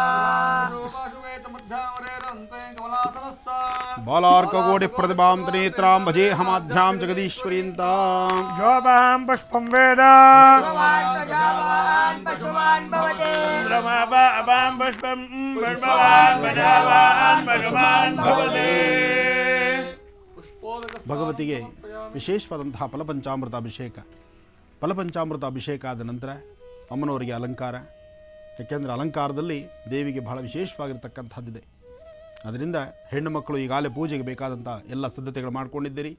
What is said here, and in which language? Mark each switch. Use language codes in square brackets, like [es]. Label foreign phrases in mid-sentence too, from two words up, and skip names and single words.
[sa] बालार्ककोटिप्रतिभां त्रिनेत्रां भजे हमाध्यां जगदीश्वरीन्तां। योपां पुष्पं वेद पशुवान् भवते रमापां पुष्पं पुष्पवान् प्रजावान् पशुमान् भवते। [kn] ಭಗವತಿಗೆ ವಿಶೇಷವಾದಂತಹ ಫಲಪಂಚಾಮೃತ ಅಭಿಷೇಕ. ಫಲಪಂಚಾಮೃತ ಅಭಿಷೇಕ ಆದ ನಂತರ ಅಮ್ಮನವರಿಗೆ ಅಲಂಕಾರ. ಯಾಕೆಂದರೆ ಅಲಂಕಾರದಲ್ಲಿ ದೇವಿಗೆ ಬಹಳ ವಿಶೇಷವಾಗಿರ್ತಕ್ಕಂಥದ್ದಿದೆ. ಅದರಿಂದ ಹೆಣ್ಣು ಮಕ್ಕಳು ಈಗಾಗಲೇ ಪೂಜೆಗೆ ಬೇಕಾದಂಥ ಎಲ್ಲ ಸಿದ್ಧತೆಗಳು ಮಾಡ್ಕೊಂಡಿದ್ದೀರಿ.